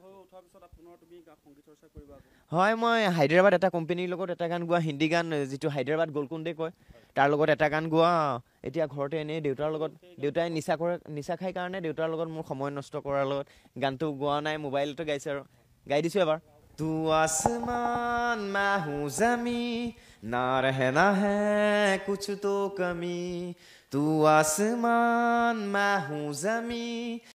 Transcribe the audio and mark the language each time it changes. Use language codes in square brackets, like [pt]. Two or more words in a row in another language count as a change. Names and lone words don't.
[as] হয়, মই হায়দৰাবাদ এটা কোম্পানীৰ লগত এটা গান গোৱা, হিন্দী গান, যিটো হায়দৰাবাদ গোলকুণ্ডে কয়, তাৰ লগত এটা গান গোৱা। এতিয়া ঘৰতে এনেই দেউতাৰ লগত, দেউতাই নিচা খাই কাৰণে দেউতাৰ লগত মোৰ সময় নষ্ট কৰাৰ লগত গানটো গোৱা নাই, মোবাইলতে গাইছে আৰু গাই দিছোঁ এবাৰ। [hi] তু আসমান मैं हूँ ज़मी ना रहना है कुछ तो कमी। तू आसमान मैं हूँ ज़मी